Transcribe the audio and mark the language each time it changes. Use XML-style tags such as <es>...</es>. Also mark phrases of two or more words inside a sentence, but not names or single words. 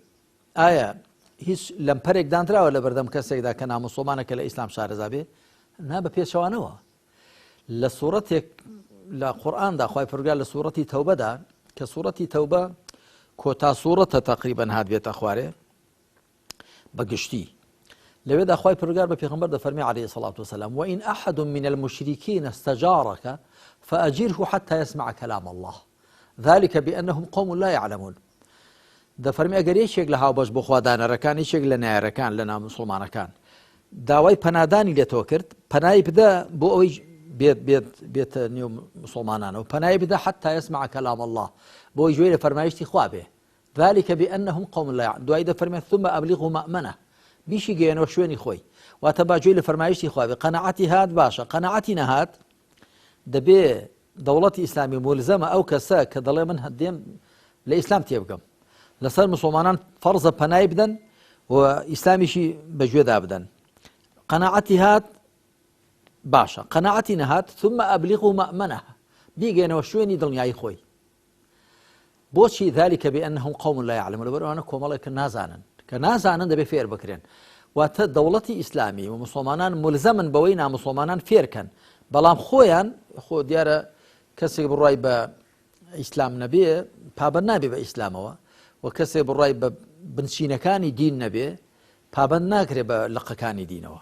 <ckb>ئایا هیچ لەمپەرێک دانراوە لە بەردەم کەسێکدا کە ناموسڵمانەکە لە ئیسلام شارەزا بێ نا بە پێچەوانەوە لە سوورەتێک لە قورئاندا خوای پەروەردگار لە سوورەتی تەوبەدا کە سوورەتی تەوبە کۆتا سوورەتە تەقریبەن هات بێتە خوارێ بەگشتی لەوێدا خوای پەروەردگار بە پێغەمبەر دەفەرمێ</ckb> <ar>عەلەیهی سەڵات وسەلام وئین ئەحەد من المشریکین استەجارەکە فأجره حتى يسمع كلام الله ذلك بأنهم قوم لا يعلمون</ar> <ckb>دەفەرمێ ئەگەر یەکێک لە هاوبەش بۆ خوادانەرەکان یەکێک لە نایەرەکان لە ناموسڵمانەکان داوای پەنادانی لێتەوە کرد پەنای بدە بۆ ئەوەی بێتە نێو مسلمانانەوە پەنای بدە</ckb> <ar>حتى يسمع كلام الله</ar> <ckb>بۆ ئەوەی گوێی لە فەرمایشتی خوا بێ</ckb> <ar>ذلك بأنهم قوم لا يعلمون</ar> <ckb>دوای دەفەرمێ</ckb> <ar>ثم أبلغه مأمنه</ar> <ckb>بیشی گەێنەوە شوێنی خۆی واتە باگوێی لە فەرمایشتی خوا بێ قەنەعەتی هات باشە قەنەعەتی نەهات دەبێ دەوڵەتی ئیسلامی مولزەمە ئەو کەسە کە دەڵێ من هەدێم لە ئیسلام تێبگەم لەسەر مسلمانان فەرزە پەنای بدەن و ئیسلامیشی بەگوێدا بدەن قەنەعەتی هات باشە قەنەعەتی نەهات</ckb> <ar>ثم ئەبلیغوا مەأمەنەه</ar> <ckb>بیگەێنەوە شوێنی دڵنیایی خۆی بۆچی</ckb> <ar>ذلك بأنهم قوم لا يعلمون</ar> <ckb>لەبەرەوەیە کۆمەڵێک کە نازانن دەبێ فێر بکرێن واتە دەوڵەتی ئیسلامی و مسلمانان ملزەمن بەوەی نامسلمانان فێرکەن بەڵام خۆیان خۆ دیارە کەسێک بڕای بە ئیسلام نەبێ پابەند نابێ بە ئیسلامەوە و کەسێک بڕای بە بنچینەکانی دین نەبێ پابەند ناکرێ بە لقەکانی دینەوە</ckb>